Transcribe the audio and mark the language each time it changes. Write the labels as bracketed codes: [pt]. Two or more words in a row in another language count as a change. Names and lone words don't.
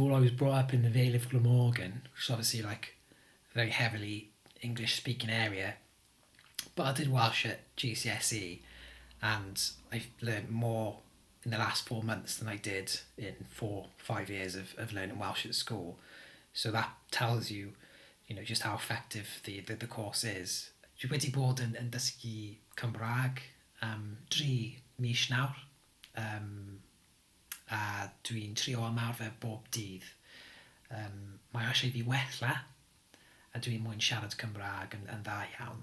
[en] I was brought up in the Vale of Glamorgan, which is obviously like a very heavily English speaking area. But I did Welsh at GCSE, and I've learned more in the last 4 months than I did in 4-5 years of learning Welsh at school. So that tells you, just how effective the course is. [cy] Dwi wedi bod yn dysgu Cymraeg 3 mis nawr, a dwi'n trio ymarfer bob dydd. Mae eisiau fi wella, a dwi'n mwyn siarad Cymraeg yn dda iawn.